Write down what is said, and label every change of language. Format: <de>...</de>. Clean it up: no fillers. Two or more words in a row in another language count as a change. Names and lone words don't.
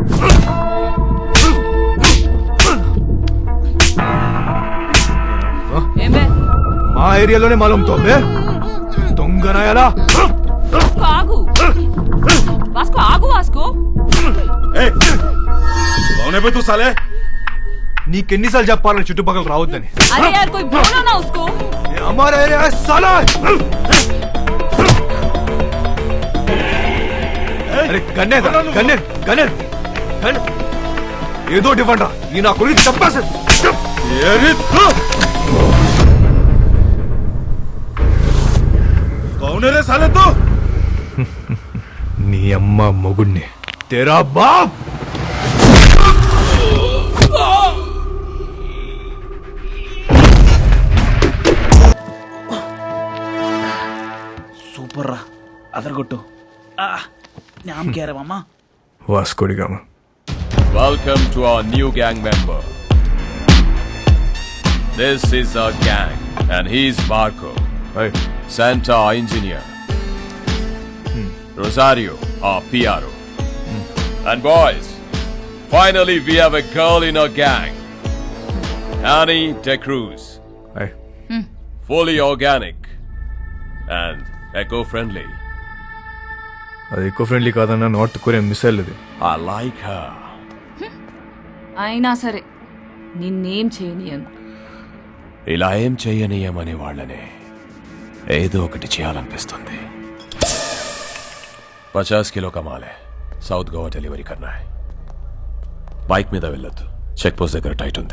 <te>ఏమే మా ఏరియాలోనే మాలంతో దొంగనాయాలా? ఆగు వాస్కో, ఆగు వాస్కో.</te> <hi>तू साले.</hi> <te>నీకెన్నిసార్లు చెప్పాలని చుట్టుపక్కల రావద్దని?</te> <hi>अरे यार कोई बोलो ना उसको. हमारा एरिया है साला.</hi> <te>అరే గన్నే ఏదో ఇవ్వండి రా. ఈ నా గురించి చెప్పేసి నీ అమ్మ మొగుడిని</te> <hi>तेरा बाप.</hi> <te>సూపర్ రా, అదరగొట్టు.</te> <hi>नाम क्या रे मामा? వాస్కో డి గామా.</hi> <en>Welcome to our new gang member. This is our gang and he's Marco. Hey. Santa, our engineer. Rosario, our PRO. And boys, finally we have a girl in our gang. Annie De Cruz. Hey. Fully organic. and eco-friendly.</en> <te>అది ఎక్కువ ఫ్రెండ్లీ కాదన్న</te> <en>North Korean missile</en> <te>ఇది.</te> <en>I like her.</en> <te>అయినా సరే నిన్నేం చేయనియను. ఇలా ఏం చెయ్యనీయమని వాళ్ళనే ఏదో ఒకటి చేయాలనిపిస్తుంది.</te> <hi>50 किलो कमाले साउथ गोवा डिलीवरी कन्ना.</hi> <te>బైక్ మీద వెళ్ళొద్దు,</te> <en>check post</en> <te>దగ్గర టైట్ ఉంది.</te>